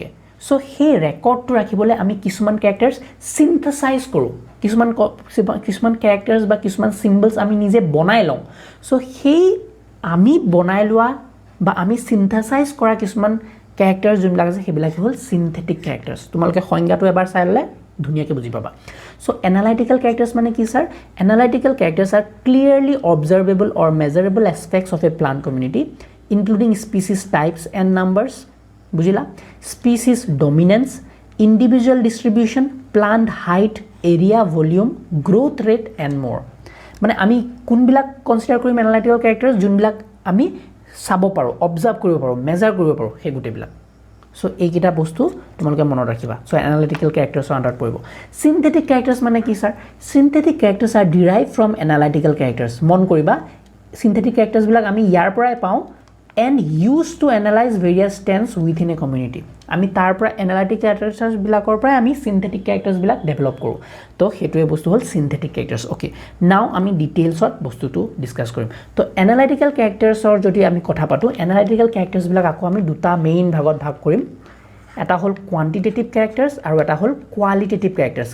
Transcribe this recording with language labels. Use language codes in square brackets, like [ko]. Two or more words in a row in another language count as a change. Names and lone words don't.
[as] সো সেই ৰেকৰ্ডটো ৰাখিবলৈ আমি কিছুমান [en] characters synthesize [as] কৰোঁ, কিছুমান ক্যাৰেক্টাৰ্স বা কিছুমান সিম্বলস আমি নিজে বনাই লওঁ। সো সেই আমি বনাই লোৱা বা আমি সিনথেসাইজ কৰা কিছুমান ক্যাৰেক্টাৰ্স যোনবিলাক আছে সেইবিলাকে হ'ল [en] synthetic characters. [as] তোমালোকে সংজ্ঞাটো এবাৰ চাই ল'লে ধুনীয়াকৈ বুজি পাবা। সো [en] analytical characters [as] মানে কি স্যাৰ? [en] analytical characters are clearly observable or measurable aspects of a plant community including species types and numbers, বুজিলা? species dominance, individual distribution, plant height, area, volume, growth rate and more. [as] মানে আমি কোনবিলাক কনসিডাৰ কৰিম [en] analytical characters, [as] যোনবিলাক আমি চাব পাৰোঁ, অবজাৰ্ভ কৰিব পাৰোঁ, মেজাৰ কৰিব পাৰোঁ, সেই গোটেইবিলাক। সো এইকেইটা বস্তু তোমালোকে মনত ৰাখিবা। সো [en] analytical charactersৰ [as] আন্ডাৰত পৰিব। [en] synthetic characters [as] মানে কি স্যাৰ? [en] synthetic characters are derived from analytical characters. [as] মন কৰিবা, [en] synthetic characters [as] বিলাক আমি ইয়াৰ পৰাই পাওঁ [en] and used to analyze various trends within a community. [as] আমি তাৰ পৰা [en] analytic characters [as] বিলাকৰ পৰা আমি [en] synthetic characters [as] বিলাক ডেভেলপ কৰোঁ। তো সেইটোৱে বস্তু হ'ল [en] synthetic characters. okay, now [as] আমি ডিটেইলছত বস্তুটো ডিসকাস কৰিম। তো [en] analytical charactersৰ [as] যদি আমি কথা পাতোঁ, [en] analytical characters [as] বিলাক আকৌ আমি দুটা মেইন ভাগত ভাগ কৰিম। এটা হ'ল [en] quantitative characters [as] আৰু এটা হ'ল [en] qualitative characters.